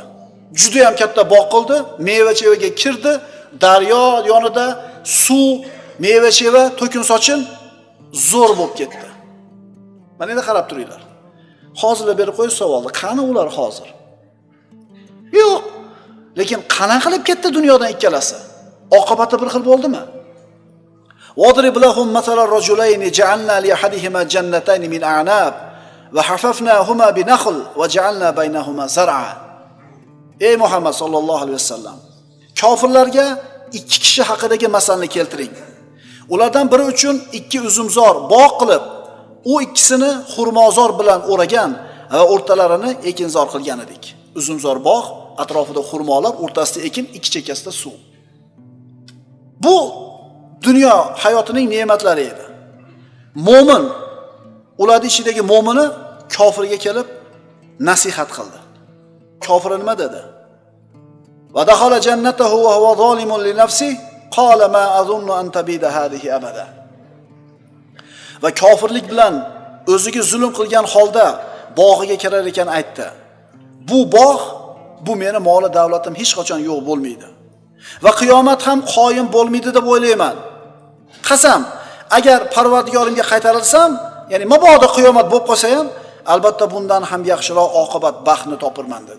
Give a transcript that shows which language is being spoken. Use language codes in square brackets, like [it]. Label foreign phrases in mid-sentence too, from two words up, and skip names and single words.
[uz] Juda ham katta bog' qildi, meva-chevaga kirdi, daryo yonida suv, meva-cheva to'kin sochin zo'r bo'lib ketdi. Mana endi qarab turinglar. Hozirlar berib qo'yish savolni, qani ular hozir? Yo'q. Lekin qanaqa qilib ketdi dunyodan ikkalasi? Oqibati bir xil bo'ldimi? [ar] واضرب لهم مثلا رجلين جعلنا لأحدهما جنتين من أعناب وحففناهما بنخل وجعلنا بينهما زرعا. [uz] Ey Muhammad [ar] صلى الله عليه وسلم, [uz] kofirlarga ikki kishi haqidagi masalani keltiring. Ulardan biri uchun ikki uzumzor bog' qilib, u ikkisini xurmozor bilan o'ragan va o'rtalarini ekinzor qilgan edik. Uzumzor bog', atrofida xurmolar, o'rtasida ekin, ikki chekkasida suv. Bu dunyo hayotining ne'matlari edi. Mo'min ularning ichidagi mo'mini kofirga kelib nasihat qildi. Kofir nima dedi? [ar] ودخل جنته وهو ظالم لنفسه قال ما أظن أن تبيد هذه أبدا. [uz] Va kofirlik bilan o'ziga zulm qilgan holda bog'iga kirar ekan aytdi. Bu bog' bu meni moli davlatim hech qachon yo'q bo'lmaydi. Va qiyomat ham qoyim bo'lmaydi deb o'ylayman. Qasam, agar Parvardigorimga qaytarilsam, ya'ni mabodo qiyomat bo'lib qolsa ham, albatta bundan ham yaxshiroq oqibat baxtni topirman dedi.